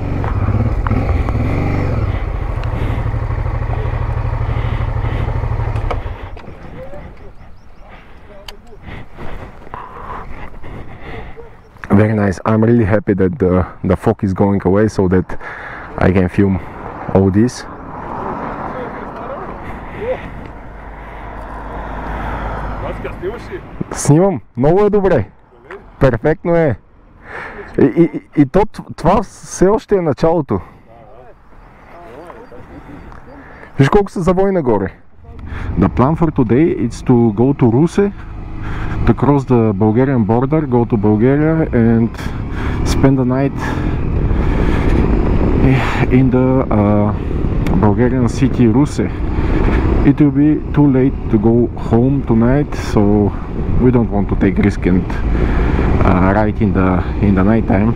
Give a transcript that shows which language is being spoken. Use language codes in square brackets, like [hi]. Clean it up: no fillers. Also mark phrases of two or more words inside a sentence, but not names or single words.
[en] Very nice. I'm really happy that the fog is going away, so that I can film all this. [bg] Снимам. Много е добре. Перфектно е. И това все още е началото. Виж колко се завой нагоре. [en] The plan for today is to go to Russe, to cross the Bulgarian border, go to Bulgaria and spend the night in the Bulgarian city Russe. It will be too late to go home tonight, so we don't want to take risk and ride in the night time.